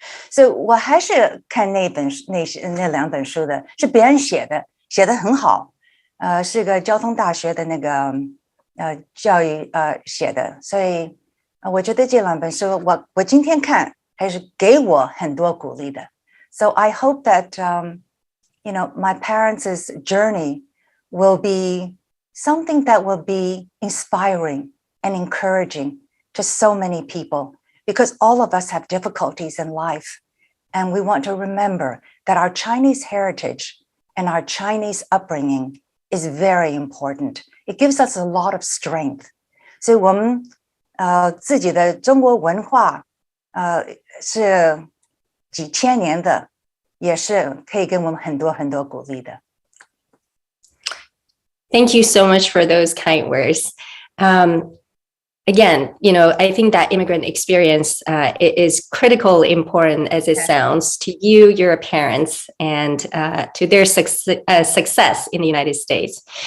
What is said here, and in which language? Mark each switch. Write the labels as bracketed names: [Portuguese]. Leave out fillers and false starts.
[Chinese] 所以我还是看那两本书的，是别人写的很好，是个交通大学的那个教育写的，所以我觉得这两本书我今天看还是给我很多鼓励的。 [English] So I hope that my parents' journey will be something that will be inspiring and encouraging to so many people, because all of us have difficulties in life. And we want to remember that our Chinese heritage and our Chinese upbringing is very important. It gives us a lot of strength. [Chinese] 所以我们自己的中国文化是几千年的，也是可以给我们很多很多鼓励的。 [English] Thank you so much for those kind words. Again, I think that immigrant experience is critical, important as it sounds to you, your parents, and to their success in the United States.